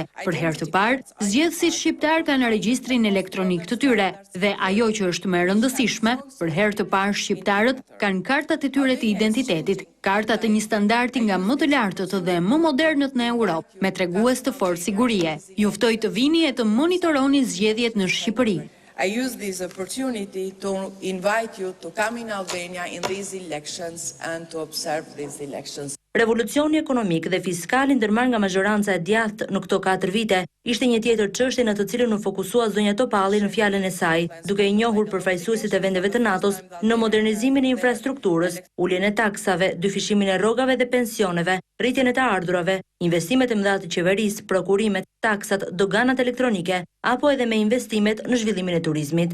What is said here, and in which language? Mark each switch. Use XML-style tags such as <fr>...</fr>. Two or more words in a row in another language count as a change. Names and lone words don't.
<sq>Për herë të parë, zgjedhësit shqiptar kanë regjistrin elektronik të tyre dhe ajo që është më e rëndësishme, për herë të parë shqiptarët kanë kartat e tyre të identitetit, karta të një standardi nga më të lartët dhe më modernët në Europë, me tregues të fortë sigurie. Ju ftoj të vini e të monitoroni zgjedhjet në Shqipëri.</sq> <en>I use this opportunity to invite you to come in Albania in these elections and to observe these elections.</en> <sq>Revolucioni ekonomik dhe fiskal i ndërmarrë nga mazhoranca e djathtë në këto 4 vite ishte një tjetër çështje në të cilën u fokusua zonja Topalli në fjalën e saj, duke i njohur përfaqësuesit e vendeve të NATO-s në modernizimin e infrastrukturës, uljen e taksave, dyfishimin e rrogave dhe pensioneve, rritjen e të ardhurave, investimet e mëdha të qeverisë, prokurimet, taksat, doganat elektronike, apo edhe me investimet në zhvillimin e turizmit.</sq>